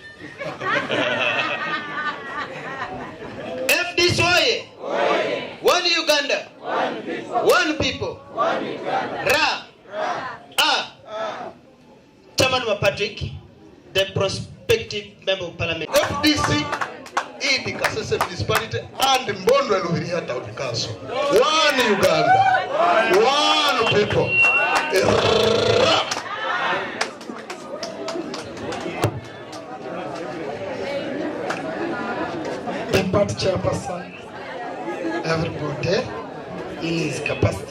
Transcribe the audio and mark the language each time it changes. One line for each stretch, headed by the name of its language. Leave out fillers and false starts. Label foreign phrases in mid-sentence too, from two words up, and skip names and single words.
English: FDC Oye! One Uganda! One people! Ra! Chairman Patrick, the prospective member of parliament. FDC in the Kasese Municipality and Mbondo Luhiria Town Council. One Uganda, one people. The party chairperson, everybody in his capacity.